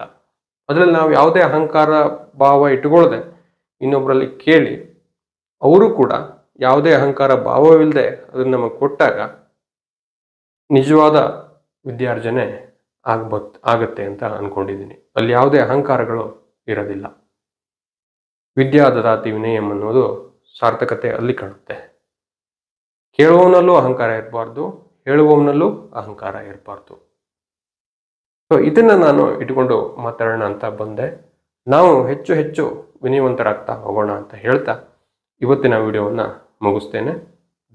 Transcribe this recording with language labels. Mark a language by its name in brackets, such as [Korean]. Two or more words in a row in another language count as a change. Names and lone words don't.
[Kannada] ಅದರಲ್ಲಿ ನಾವು ಯಾವುದೇ ಅಹಂಕಾರ ಭಾವ ಇಟ್ಕೊಳ್ಳದೆ ಇನ್ನೊಬ್ಬರಲ್ಲಿ ಕೇಳಿ, ಅವರು ಕೂಡ ಯಾವುದೇ ಅಹಂಕಾರ ಭಾವವಿಲ್ಲದೆ ಅದನ್ನು ನಮಗೆ ಕೊಟ್ಟಾಗ ನಿಜವಾದ ವಿದ್ಯಾರ್ಜನೆ ಆಗತ್ತೆ ಅಂತ ಅಂದ್ಕೊಂಡಿದ್ದೀನಿ. ಅಲ್ಲಿ ಯಾವುದೇ ಅಹಂಕಾರಗಳು ಇರೋದಿಲ್ಲ. [Sanskrit] ವಿದ್ಯಾ ದದಾತಿ ವಿನಯಂ [Kannada] ಅನ್ನೋದು ಸಾರ್ಥಕತೆ ಅಲ್ಲಿ ಕಾಣುತ್ತೆ. ಕೇಳುವವನಲ್ಲೂ ಅಹಂಕಾರ ಇರಬಾರ್ದು, ಹೇಳುವವನಲ್ಲೂ ಅಹಂಕಾರ ಇರಬಾರ್ದು. ಸೊ ಇದನ್ನು ನಾನು ಇಟ್ಕೊಂಡು ಮಾತಾಡೋಣ ಅಂತ ಬಂದೆ. ನಾವು ಹೆಚ್ಚು ಹೆಚ್ಚು ವಿನಯವಂತರಾಗ್ತಾ ಹೋಗೋಣ ಅಂತ ಹೇಳ್ತಾ ಇವತ್ತಿನ ವಿಡಿಯೋವನ್ನು ಮುಗಿಸ್ತೇನೆ.